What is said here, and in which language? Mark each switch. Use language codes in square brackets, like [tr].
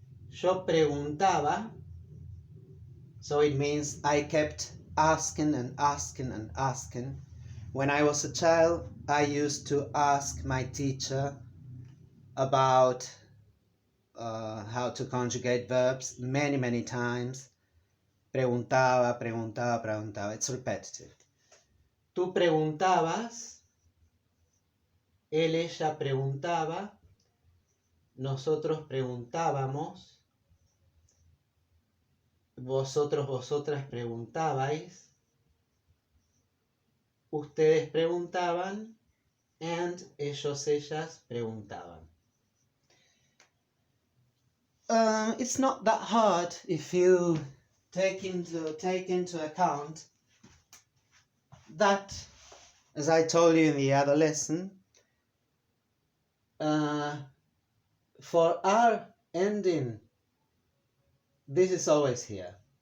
[es] Yo preguntaba, [en] so it means I kept asking and asking and asking. When I was a child, I used to ask my teacher about how to conjugate verbs many times. Preguntaba. It's repetitive. [es] Tú preguntabas, él, ella preguntaba, nosotros preguntábamos, vosotros, vosotras preguntabais, ustedes preguntaban, and ellos, ellas preguntaban. [en] It's not that hard if you take into account that, as I told you in the other lesson, for our ending, this is always here.